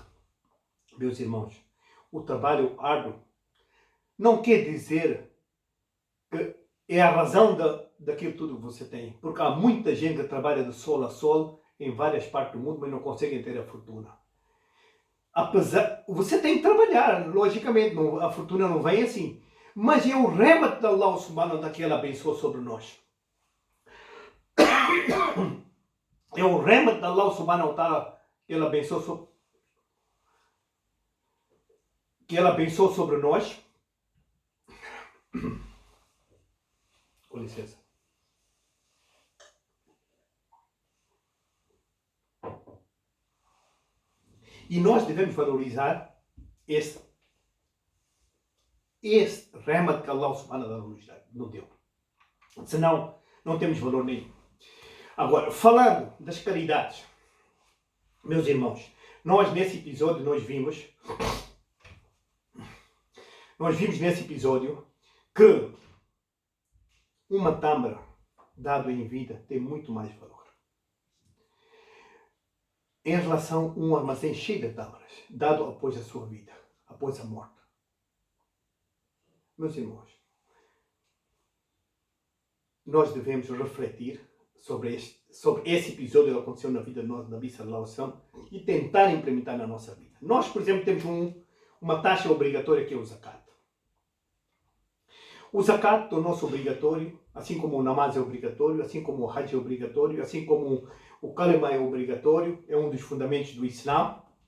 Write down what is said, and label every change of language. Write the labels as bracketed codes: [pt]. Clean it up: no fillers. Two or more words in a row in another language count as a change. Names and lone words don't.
[pt] Meus irmãos, o trabalho árduo não quer dizer que é a razão daquilo tudo que você tem. Porque há muita gente que trabalha de sol a sol em várias partes do mundo, mas não conseguem ter a fortuna. Você tem que trabalhar, logicamente, a fortuna não vem assim. Mas é o remat de [ar] الله سبحانه وتعالى [pt] que Ele abençoou sobre nós. É o remat de [ar] الله سبحانه وتعالى [pt] que Ele abençoou sobre nós. Com licença. E nós devemos valorizar esse remat que [ar] الله سبحانه وتعالى [pt] nos deu. Senão, não temos valor nenhum. Agora, falando das caridades, meus irmãos, nós nesse episódio vimos nesse episódio que uma tâmara dado em vida tem muito mais valor em relação a um armazém cheio de tâmaras dado após a sua vida, após a morte. Meus irmãos, nós devemos refletir sobre esse episódio que aconteceu na vida de nós, [ar] نبي صلى الله عليه وسلم, [pt] e tentar implementar na nossa vida. Nós, por exemplo, temos uma taxa obrigatória que é o zakat. O zakat tornou-se obrigatório, assim como o namaz é obrigatório, assim como o hajj é obrigatório, assim como o kalima é obrigatório, é um dos fundamentos do Islã.